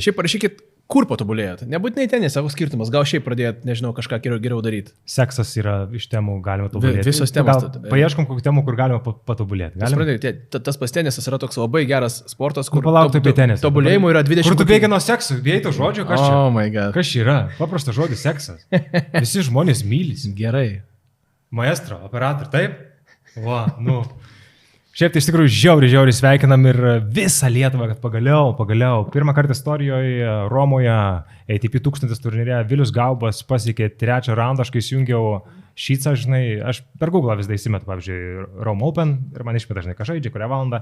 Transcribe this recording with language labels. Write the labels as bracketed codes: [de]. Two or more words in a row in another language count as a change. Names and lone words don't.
[lt] Šiaip parašykit, kur patobulėjot? Nebūtinai tenisą, koks skirtumas, gal šiaip pradėjot, nežinau, kažką geriau daryti. Seksas yra iš temų, galima tobulėti. Visos temos. Paieškom kokių temų, kur galima patobulėti. Tas pats tenisas yra toks labai geras sportas, kur tobulėjimų yra 20. Kur tu bėgi nuo seksų, vėjai to žodžio, kas čia? [en] Oh my God. [lt] Kas čia yra? Paprastas žodis seksas. Visi žmonės mylis. Gerai. Maestro, operator, taip? Va, Šiaip tai iš tikrųjų žiauriai sveikinam ir visą Lietuvą, kad pagaliau, pirmą kartą istorijoje Romoje ATP 1000 turnyre Vilius Gaubas pasiekė 3 raundą, aš kai įsijungiau šycą, žinai, aš per Google vis dar įsimetu, pavyzdžiui, Rome Open ir man išmeta, žinai, ką žaidžia, kurią valandą.